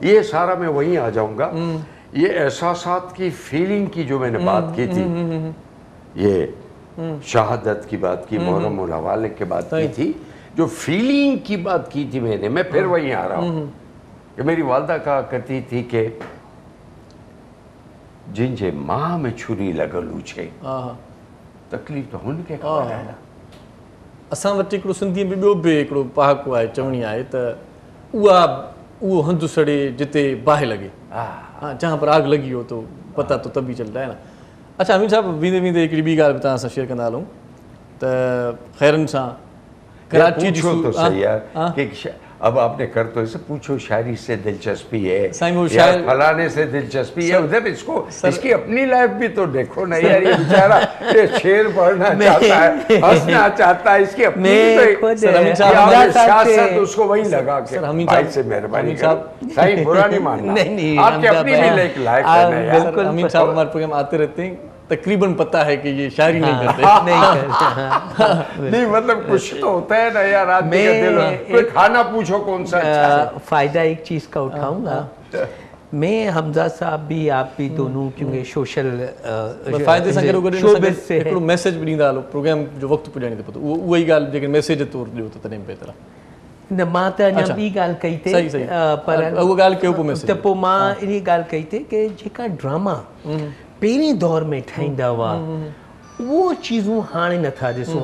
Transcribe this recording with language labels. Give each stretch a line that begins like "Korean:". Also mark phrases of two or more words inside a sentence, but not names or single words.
Urdu: یہ سارا میں وہیں آ جاؤں گا۔ یہ احساسات کی فیلنگ کی جو میں نے بات کی تھی، یہ شہادت کی بات کی، محرم الحوالے کی بات کی تھی، جو فیلنگ کی بات کی تھی میں نے، میں پھر وہیں آ رہا ہوں کہ میری والدہ کہا کرتی تھی کہ
Sindhi: जिन जे माँ में छुरी लगल हुजे
Urdu: ہاں ہاں,
Sindhi: तकलीफ़ तो हुनखे ख़बर आहे न। असां वटि हिकिड़ो सिंधीअ में ॿियो बि हिकिड़ो पहाको आहे, चवणी आहे त उहो हंधु सड़े जिते बाहि लॻे।
Urdu: ہاں، جہاں پر آگ لگی ہو تو پتا تو تبھی چلتا ہے نا.
Sindhi: अच्छा अमीन साहब, वींदे वींदे हिकिड़ी ॿी ॻाल्हि बि तव्हां सां शेयर कंदा हलूं त ख़ैरनि सां कराची जी
Urdu: پوچھو تو سہی یار کہ اب آپ نے کر تو اسے پوچھو، شاعری سے دلچسپی ہے سائیں وہ या शायर- فلانے سے دلچسپی ہے، ادھر اس کو اس کی اپنی لائف بھی تو دیکھو نا یار. یہ بیچارہ یہ شعر پڑھنا چاہتا ہے، ہنسنا چاہتا ہے، اس کی اپنی मैं भी खुद सर, अमीन तो साहब, हमजा ये साहब से- سیاست اس کو وہی لگا کے सर, अमीन भाई साहब- سے مہربانی अमीन करो, साहब- سہی برا نہیں ماننا, नहीं, आपकी हमजा اپنی بھی भाई, لائف ہے आप نا یار. बिल्कुल امین صاحب ہمارے پروگرام آتے رہتے ہیں، تقریباً پتا ہے کہ یہ شاعری نہیں کرتے. نہیں کرتے. نہیں مطلب کچھ تو ہوتا ہے نا یار، آدمی کا मैं دل، کوئی एक- کھانا پوچھو کون سا اچھا ہے. فائدہ ایک چیز کا اٹھاؤں گا۔ میں حمزہ صاحب بھی آپ بھی دونوں کیونکہ سوشل
Sindhi: फ़ाइदे सां गॾो गॾु इन सां
Urdu: शोबिस
Sindhi: गॾु
Urdu: से
Sindhi: हिकिड़ो मैसेज बि ॾींदा हलो, प्रोग्राम जो वक़्तु पुॼाइण ते पतो उहो ई ॻाल्हि जेके मैसेज तौरु ॾियो त तॾहिं बहितर आहे। न मां त अञा
Urdu: अच्छा।
Sindhi: ॿी ॻाल्हि कई थे,
Urdu: سہی، سہی. पर
Sindhi: उहा ॻाल्हि कयो पोइ मैसेज। त पोइ मां इन ॻाल्हि कई थे कि जेका ड्रामा पहिरें दौर में ठाहींदा हुआ उहो चीज़ूं हाणे नथा ॾिसूं।